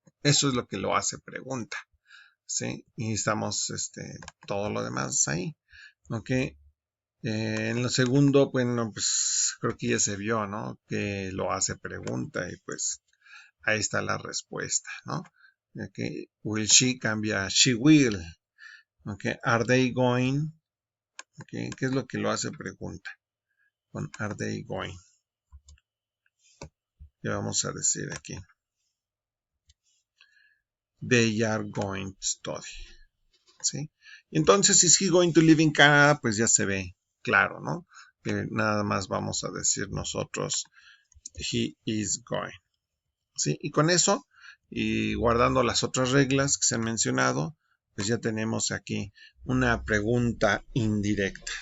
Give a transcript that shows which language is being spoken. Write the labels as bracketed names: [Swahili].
[Spanish] Eso es lo que lo hace pregunta. ¿Sí? Y estamos todo lo demás ahí. ¿Ok? En lo segundo, bueno, pues creo que ya se vio, ¿no? Que lo hace pregunta y pues ahí está la respuesta, ¿no? Okay. [English] Will she cambia she will. Okay. Are they going? Okay. [Spanish] ¿Qué es lo que lo hace pregunta? [English] Con are they going. [Spanish] Ya vamos a decir aquí. [English] They are going to study. ¿Sí? Entonces, is he going to live in Canada? [Spanish] Pues ya se ve claro, ¿no? Que nada más vamos a decir nosotros he is going. ¿Sí? Y con eso, y guardando las otras reglas que se han mencionado, pues ya tenemos aquí una pregunta indirecta.